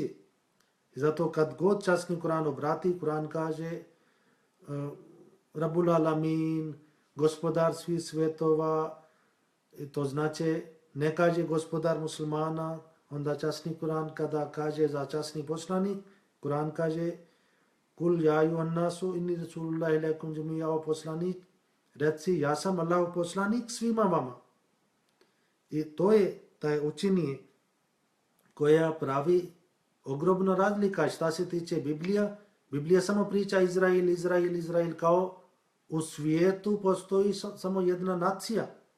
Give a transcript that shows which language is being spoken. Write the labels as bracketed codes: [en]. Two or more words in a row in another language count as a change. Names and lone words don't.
[bs] I zato kad god časni Kur'an obrati, Kur'an kaže [ar] رب العالمين, [bs] gospodar svih svetova, to znači ne kaže gospodar muslimana, onda časni Kur'an kada kaže za časni poslanik, Kur'an kaže [ar] قل يا أيها الناس إني رسول الله إليكم جميعا, [bs] o poslanik, reci ja sam Allahov poslanik svima vama. I to je taj učenje koja pravi ogromna razlika. Šta se tiče Biblija samo priča Izrael, kao u svijetu postoji samo jedna nacija.